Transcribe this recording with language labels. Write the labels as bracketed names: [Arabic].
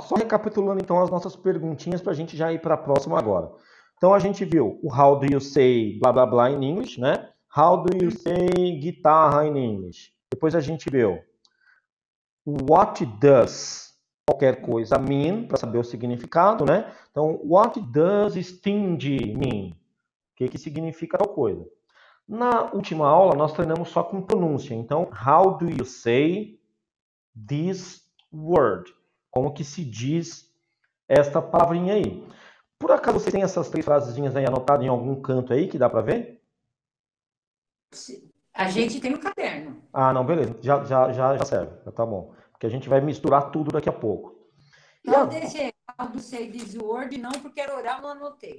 [Portuguese] Só recapitulando então as nossas perguntinhas para a gente já ir para a próxima agora. Então a gente viu o [English] how do you say blá blá blá in English, [Portuguese] né? [English] How do you say guitarra in English? [Portuguese] Depois a gente viu what does qualquer coisa mean, para saber o significado, né? [English] Então, what does stingy mean? [Portuguese] O que significa tal coisa? Na última aula, nós treinamos só com pronúncia. [English] Então, how do you say this word? [Portuguese] Como que se diz esta palavrinha aí? Por acaso você tem essas 3 frasezinhas aí anotadas em algum canto aí que dá para ver? A gente tem um caderno. Ah, não, beleza. Já serve. Já tá bom. Porque a gente vai misturar tudo daqui a pouco. Não deixei do [English] say this word, [Portuguese] não, porque era oral, não anotei.